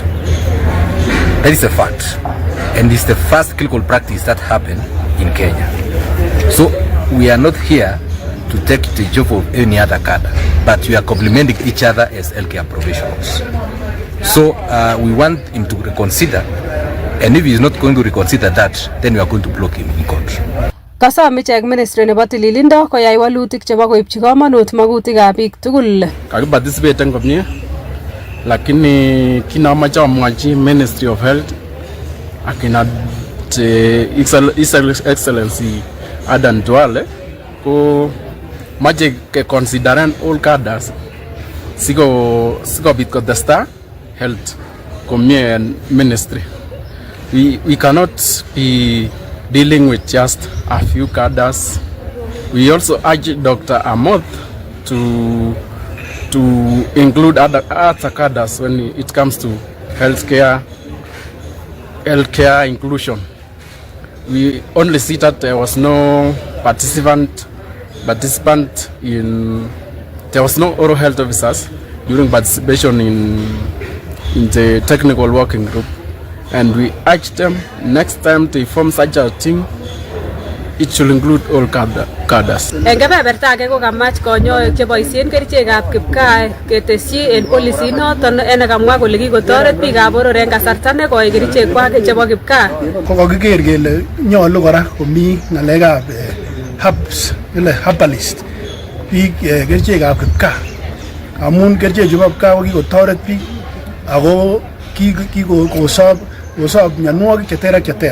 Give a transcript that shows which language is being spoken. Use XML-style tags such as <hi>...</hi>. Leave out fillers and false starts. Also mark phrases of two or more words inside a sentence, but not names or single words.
<en>That is a fact, and it's the first clinical practice that happened in Kenya. So we are not here to take the job of any other cadre, but we are complementing each other as healthcare professionals. So we want him to reconsider, and if he is not going to reconsider that, then we are going to block him in court.</en> <kln>Kasom ichek ministry nebo tililindo koyai walutik chebo koibchi kamanut magutikab biik tugul. Kakiparticipate komie, lakini kinamoche amwachi Ministry of Health akina Excellency Adan Duale ko mache ke consideren</kln> <en>all cadres</en> <kln>sikobit kotesta health komie en ministry.</kln> <en>We cannot be dealing with just a few cadres. We also urge Dr. Amoth to include other cadres when it comes to healthcare inclusion. We only see that there was no participant in. There was no oral health officers during participation in the technical working group, and we urge them next time they form such a team, it should include all cadres.</en> <kln>En kebeberta age ko kamach konyoik cheboisien kerichekab kipkaa ketesyi en policy noton nekamwa kole kikotoret biikab boror en kasarta nekoi kerichekwak chebo kipkaa. Kokiker kele nyolu kora komi ng'alekab</kln> <en>herbs, herbalist</en> <kln>biik kerichekab kipkaa amun kerichek chebo kipkaa ko kikotoret biik ako kikosob mionwogik cheter ak cheter.</kln>